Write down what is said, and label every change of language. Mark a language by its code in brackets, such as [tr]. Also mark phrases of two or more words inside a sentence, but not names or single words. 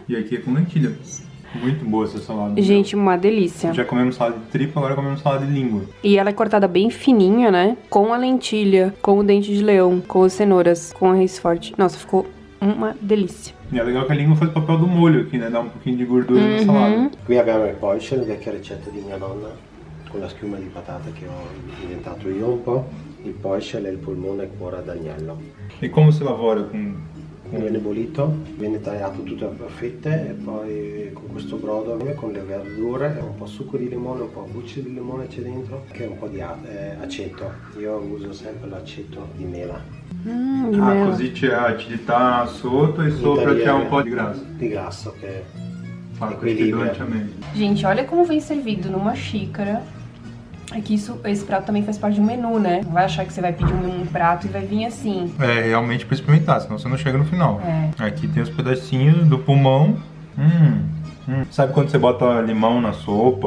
[pt] E aqui é com lentilha. Muito boa essa salada. Gente, uma delícia. Já comemos salada de tripa, agora comemos salada de língua. E ela é cortada bem fininha, né? Com a lentilha, com o dente de leão, com as cenouras, com a raiz forte. Nossa, ficou uma delícia. E é legal que a língua faz o papel do molho aqui, né? Dá um pouquinho de gordura na salada. [it] Qui abbiamo il poisson, vecchia ricetta di mia nonna, con la schiuma di patata che ho inventato io un po'. Il poisson è il polmone e cuore d'agnello. E como si lavora com... Viene bollito, viene tagliato tutto a fette e poi con questo brodo, con le verdure, un po' succo di limone, un po' bucce di limone c'è dentro, che è un po' di aceto. Io uso sempre l'aceto di mela. Così c'è acidità sotto e sopra c'è un po' di grasso. Di grasso che fa questo bilanciamento. [pt] Gente, olha como vem servido numa xícara. É que esse prato também faz parte de um menu, né? Não vai achar que você vai pedir um prato e vai vir assim. É, realmente pra experimentar, senão você não chega no final. Aqui tem os pedacinhos do pulmão. Sabe quando você bota limão na sopa?